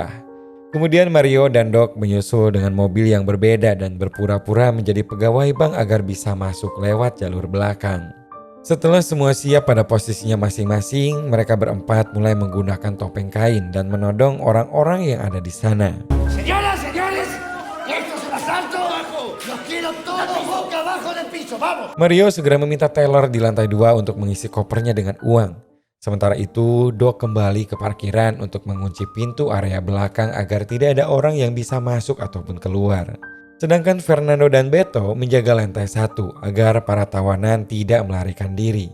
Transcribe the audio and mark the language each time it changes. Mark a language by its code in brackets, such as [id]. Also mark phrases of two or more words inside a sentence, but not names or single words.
[id] Kemudian Mario dan Doc menyusul dengan mobil yang berbeda dan berpura-pura menjadi pegawai bank agar bisa masuk lewat jalur belakang. Setelah semua siap pada posisinya masing-masing, mereka berempat mulai menggunakan topeng kain dan menodong orang-orang yang ada di sana. [es] Señoras, señores, esto es un asalto. Los quiero todos boca abajo del piso, vamos. [id] Mario segera meminta teller di lantai 2 untuk mengisi kopernya dengan uang. Sementara itu, Doc kembali ke parkiran untuk mengunci pintu area belakang agar tidak ada orang yang bisa masuk ataupun keluar. Sedangkan Fernando dan Beto menjaga lantai 1 agar para tawanan tidak melarikan diri.